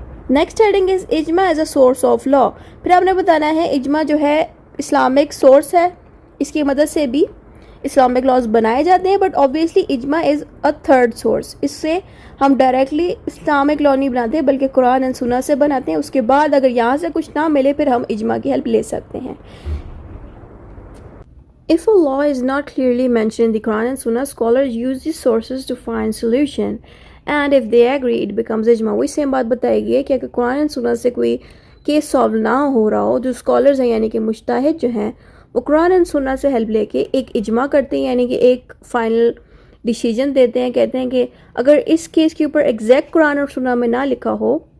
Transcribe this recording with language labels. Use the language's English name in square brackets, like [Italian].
[Urdu] Next heading از اجماع as a source of law, پھر آپ نے بتانا ہے اجماع جو ہے اسلامک سورس ہے، اس کی مدد سے بھی اسلامک لاز بنائے جاتے ہیں، بٹ آبویسلی اجماع از اے تھرڈ سورس، اس سے ہم ڈائریکٹلی اسلامک لا نہیں بناتے بلکہ قرآن اینڈ سنت سے بناتے ہیں، اس کے بعد اگر یہاں سے کچھ نہ ملے پھر ہم اجماع کی ہیلپ لے سکتے ہیں۔ [English] If a law is not clearly mentioned in the Quran and Sunnah, scholars use these sources to find solution. And if they agree, it becomes ijma. [Urdu] وہی سیم بات بتائے گی کہ اگر قرآن [English] and Sunnah [Urdu] سے کوئی کیس سالو نہ ہو رہا ہو، جو اسکالرز ہیں یعنی کہ مجتہد جو ہیں وہ قرآن and Sunnah سے ہیلپ لے کے ایک اجماع کرتے ہیں، یعنی کہ ایک فائنل ڈیسیجن دیتے ہیں، کہتے ہیں کہ اگر اس کیس کے اوپر ایگزیکٹ قرآن اور سنہ میں نہ لکھا ہو